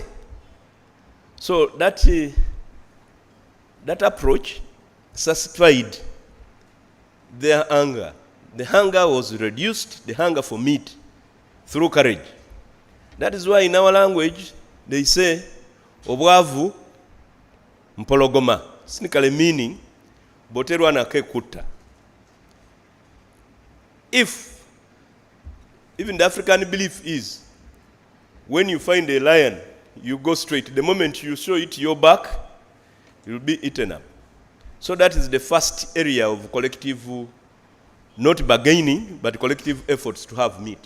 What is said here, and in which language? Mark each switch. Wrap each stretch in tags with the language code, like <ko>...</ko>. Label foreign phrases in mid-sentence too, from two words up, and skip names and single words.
<en>So that approach satisfied their hunger. The hunger was reduced, the hunger for meat, through courage. That is why in our language they say,</en> <lg>obwavu mpologoma,</lg> <en>cynically meaning,</en> <lg>boterwa na kekuta.</lg> <en>If, even the African belief is, when you find a lion, you go straight. The moment you show it your back, it will be eaten up. So that is the first area of collective, not bargaining, but collective efforts to have meat.</en>